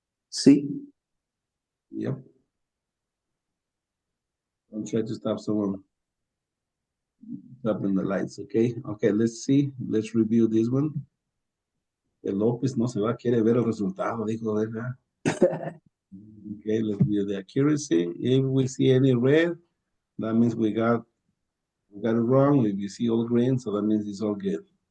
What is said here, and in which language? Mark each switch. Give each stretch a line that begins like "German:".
English: C. Yep. Don't try to stop someone stopping the lights, okay? Okay, let's see. Let's review this one.
Spanish: El López no se va, quiere ver el resultado, dijo, ¿verdad?
English: Okay, let's view the accuracy. If we see any red, that means we got it wrong. If you see all green, so that means it's all good.